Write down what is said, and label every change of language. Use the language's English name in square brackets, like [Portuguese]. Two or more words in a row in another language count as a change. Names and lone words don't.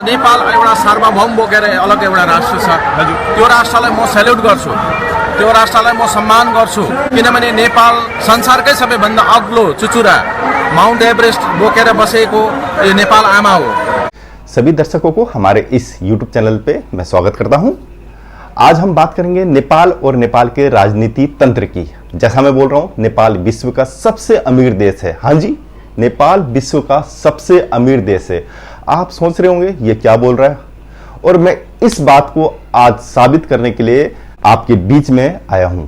[Nepali] नेपाल एउटा सार्वभौम बोकेर अलग एउटा राष्ट्र छ। त्यो राष्ट्रलाई म सेल्युट गर्छु, त्यो राष्ट्रलाई म सम्मान गर्छु, किनभने नेपाल संसारकै सबैभन्दा अग्लो चुचुरा माउन्ट एभरेस्ट बोकेर बसेको यो नेपाल आमा हो। [Hindi] सभी दर्शकों को हमारे इस YouTube चैनल पे मैं स्वागत करता हूं। आज हम बात करेंगे नेपाल और नेपाल के राजनीति तंत्र की। जैसा मैं बोल रहा हूं, नेपाल विश्व का सबसे अमीर देश है। हाँ जी, नेपाल विश्व का सबसे अमीर देश है। आप सोच रहे होंगे ये क्या बोल रहा है, और मैं इस बात को आज साबित करने के लिए आपके बीच में आया हूं।